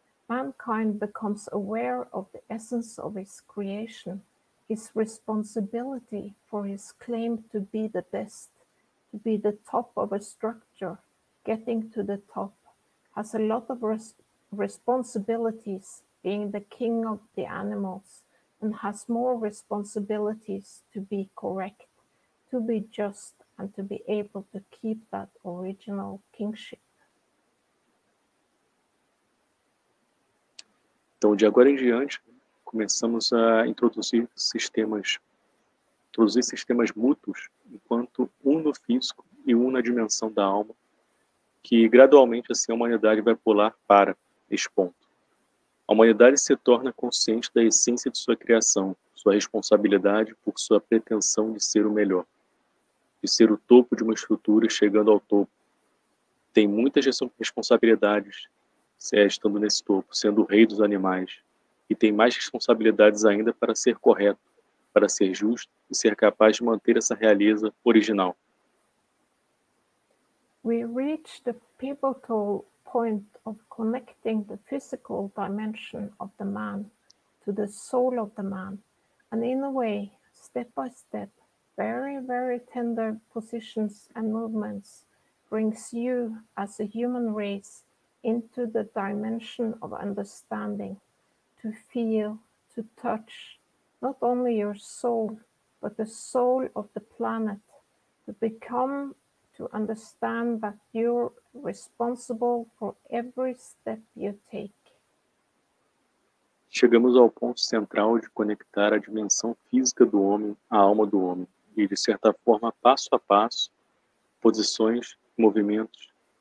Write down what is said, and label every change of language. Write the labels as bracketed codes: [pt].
[en] Mankind becomes aware of the essence of his creation, his responsibility for his claim to be the best, to be the top of a structure, getting to the top, has a lot of responsibilities, being the king of the animals, and has more responsibilities to be correct, to be just, and to be able to keep that original kingship. [pt] Então, de agora em diante, começamos a introduzir sistemas mútuos, enquanto um no físico e um na dimensão da alma, que gradualmente assim a humanidade vai pular para este ponto. A humanidade se torna consciente da essência de sua criação, sua responsabilidade por sua pretensão de ser o melhor, de ser o topo de uma estrutura chegando ao topo. Tem muitas responsabilidades estando nesse topo, sendo o rei dos animais, e tem mais responsabilidades ainda para ser correto, para ser justo e ser capaz de manter essa realeza original. [en] We reach the pivotal point of connecting the physical dimension of the man to the soul of the man, and in a way, step by step, very, very tender positions and movements, brings you as a human race into the dimension of understanding, to feel, to touch, not only your soul, but the soul of the planet, to understand that you're responsible for every step you take. [pt] Chegamos ao ponto central de conectar a dimensão física do homem à alma do homem e, de certa forma, passo a passo, posições, movimentos.